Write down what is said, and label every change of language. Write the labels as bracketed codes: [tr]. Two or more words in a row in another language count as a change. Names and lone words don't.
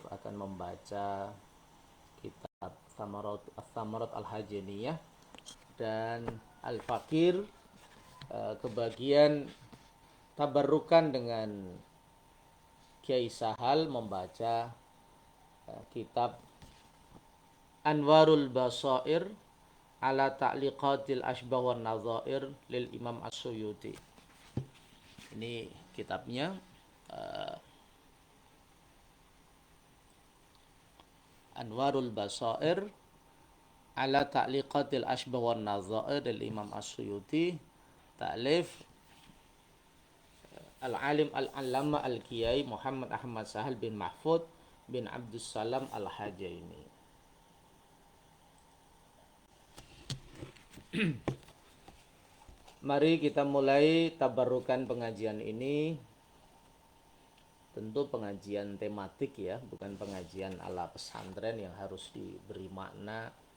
[id] akan membaca kitab Thamarat Al-Hajaniyah, dan Al-Fakir kebagian tabarrukan dengan Kiai Sahal membaca kitab Anwarul Basair ala Ta'liqatil Ashbah wan Nadhair lil Imam As-Suyuti. Ini kitabnya, Anwarul Basair ala Ta'liqatil Ashbah wan Nadhair lil Imam As-Suyuti, [ar] تأليف العالم العلامة [id] Al-Kiai Muhammad Ahmad Sahal bin Mahfud bin Abdussalam Al-Hajaini. Mari kita mulai tabarukan pengajian ini. Tentu pengajian tematik ya, bukan pengajian ala pesantren yang harus diberi makna